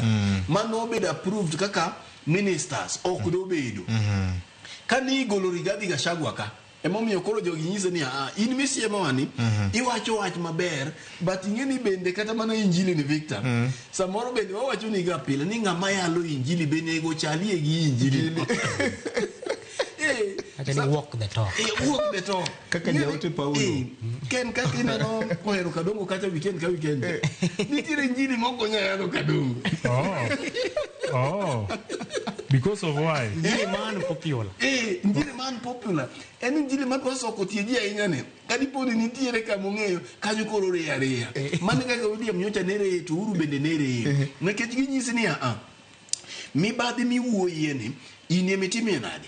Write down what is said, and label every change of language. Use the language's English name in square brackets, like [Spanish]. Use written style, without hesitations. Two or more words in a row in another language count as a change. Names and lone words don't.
[Luo (Kenya and Tanzania)] Mano obed approved kaka ministers ok do bedo. Kani igolo Rigathi Gachagua ka emomiyo koro jogi nyise ni in misiemo wani iwacho wach maber but ingeni bende kata mana injili ni Victor samoro bende wawacho ni ga pile ni ng'ama yalo injili bende go chalie gi injili [English] walk the talk. Walk the talk. [Luo (Kenya and Tanzania)] Kaka jaote Paulo. Ken kaka ineno kohero kadongo kata weekend ka weekend. Nitiere injili moko nyalo kadongo. [English] Because of why? [Luo (Kenya and Tanzania)] Injili man popular. Injili man popular. En injili man wasoko tieji ahinya ne. Kadi podi nitiere kama ong'eyo kanyo koro reya. Mane kaka William nyocha nere to uru bende nere. Nekech ginyisi ni mibadhi miwuoyie ni inie mitimie nade.